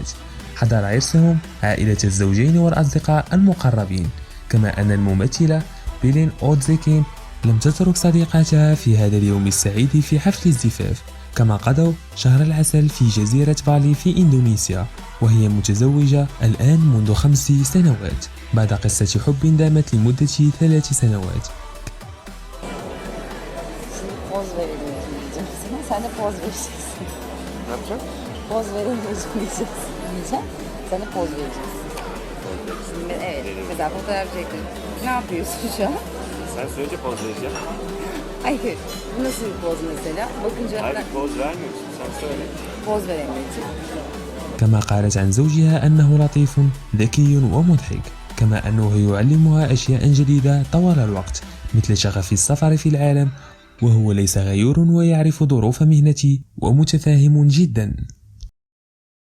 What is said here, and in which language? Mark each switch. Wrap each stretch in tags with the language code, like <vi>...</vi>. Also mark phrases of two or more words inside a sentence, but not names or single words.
<ar>حضر عرسهم عائلة الزوجين والأصدقاء المقربين، كما أن الممثلة بيلين أودزيكين لم تترك صديقاتها في هذا اليوم السعيد في حفل الزفاف. كما قضوا شهر العسل في جزيرة بالي في إندونيسيا، وهي متزوجة الآن منذ 5 سنوات بعد قصة حب دامت لمدة 3 سنوات.</ar> <tr>Poz verelim diyeceğim. Sen de poz vereceksin. Ne yapacağım? Poz veremeyeceğim diyeceğim. Sen de poz vereceksin. Evet. Mesela fotoğraf çektin. Ne yapıyorsun şu an? Sen söyleyince poz vereceğim. Hayır. Bu nasıl bir poz mesela? Bakınca Hayır, poz vermiyorsun. Sen söyle. poz veremeyeceğim.</tr> <ar>كما قالت عن زوجها أنه لطيف ذكي ومضحك، كما أنه يعلمها أشياء جديدة طوال الوقت مثل شغف السفر في العالم، وهو ليس غيور ويعرف ظروف مهنتي ومتفاهم جدا.</ar>